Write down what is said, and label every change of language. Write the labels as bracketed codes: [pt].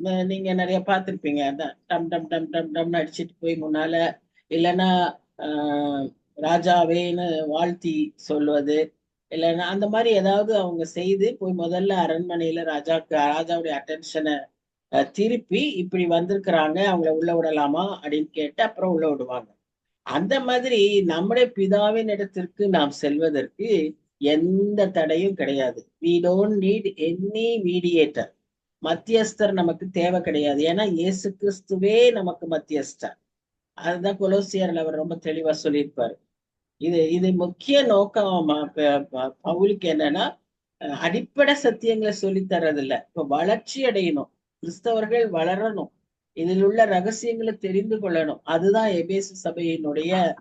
[ta] நீங்க நிறைய பார்த்திருப்பீங்க, அதான் டம் டம் டம் டம் டம்னு அடிச்சுட்டு போய் முன்னால, இல்லைன்னா ராஜாவேன்னு வாழ்த்தி சொல்வது, இல்லைன்னா அந்த மாதிரி ஏதாவது அவங்க செய்து போய் முதல்ல அரண்மனையில ராஜாவுடைய அட்டென்ஷனை திருப்பி இப்படி வந்திருக்கிறாங்க, அவங்கள உள்ள விடலாமா அப்படின்னு கேட்டு அப்புறம் உள்ள விடுவாங்க. அந்த மாதிரி நம்முடைய பிதாவின் இடத்திற்கு நாம் செல்வதற்கு எந்த தடையும் கிடையாது. [en] we don't need any mediator. [ta] மத்தியஸ்தர் நமக்கு தேவை கிடையாது. ஏன்னா இயேசு கிறிஸ்துவே நமக்கு மத்தியஸ்தர். அதுதான் கொலோசியர்ல அவர் ரொம்ப தெளிவா சொல்லியிருப்பாரு. இது முக்கிய நோக்கம் பவுலுக்கு என்னன்னா, அடிப்படை சத்தியங்களை சொல்லி தர்றதில்ல, இப்ப வளர்ச்சி அடையணும், கிறிஸ்தவர்கள் வளரணும், இதில் உள்ள ரகசியங்களை தெரிந்து கொள்ளணும். அதுதான் எபேசு சபையினுடைய